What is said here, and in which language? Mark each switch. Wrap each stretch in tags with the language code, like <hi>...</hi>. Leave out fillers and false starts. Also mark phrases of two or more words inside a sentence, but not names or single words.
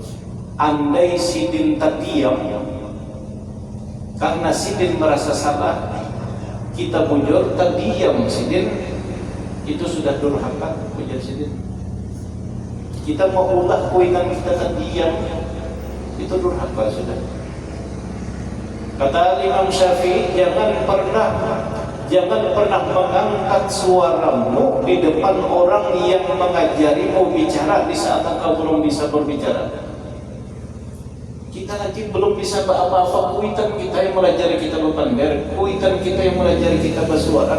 <bjn>Andai sidin tak diam karena sidin merasa salah, kita bujur, tak diam sidin, itu sudah durhaka. Ujar sidin, kita mau ulah kuitan kita tak diam, itu durhaka sudah.</bjn> <id>Kata Imam Syafi'i, jangan pernah mengangkat suaramu di depan orang yang mengajarimu bicara di saat engkau belum bisa berbicara.</id> <bjn>Kita lagi belum bisa apa-apa, kuitan kita yang melajari kita berpander, kuitan kita yang melajari kita bersuara.</bjn>